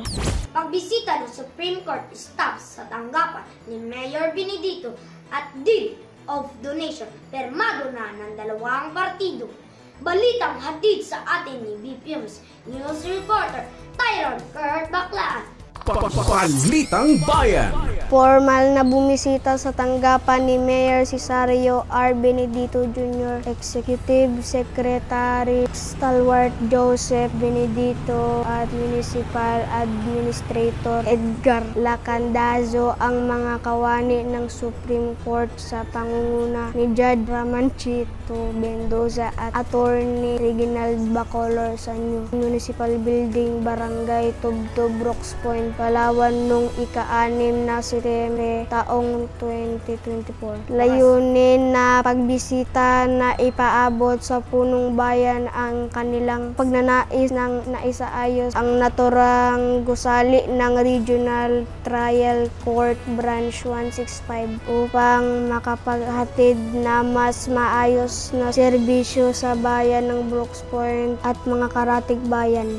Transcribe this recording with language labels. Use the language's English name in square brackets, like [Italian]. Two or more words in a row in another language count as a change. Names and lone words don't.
[Filipino] Pagbisita ng Supreme Court staff sa tanggapan ni Mayor Benedito at Deed of Donation, permado na ng dalawang partido. Balitang hatid sa atin ni BPM's [English] News Reporter [Filipino] Tyron Kurt Baclaan. Balitang Bayan. Formal na bumisita sa tanggapan ni Mayor Cesario R. Benedito Jr., Executive Secretary Stalwart Joseph Benedito at Municipal Administrator Edgar Lacandazo ang mga kawani ng Supreme Court sa pangunguna ni Judge Ramanchito Mendoza at Attorney Reginald Bacolor sa New Municipal Building, Barangay Tubtob, Brooks Point, Palawan noong ika-6 na Setyembre taong 2024. Layunin na pagbisita na ipaabot sa punong bayan ang kanilang pagnanais ng naisaayos ang naturang gusali ng Regional Trial Court Branch 165 upang makapaghatid na mas maayos na serbisyo sa bayan ng Brooks Point at mga karatig bayan.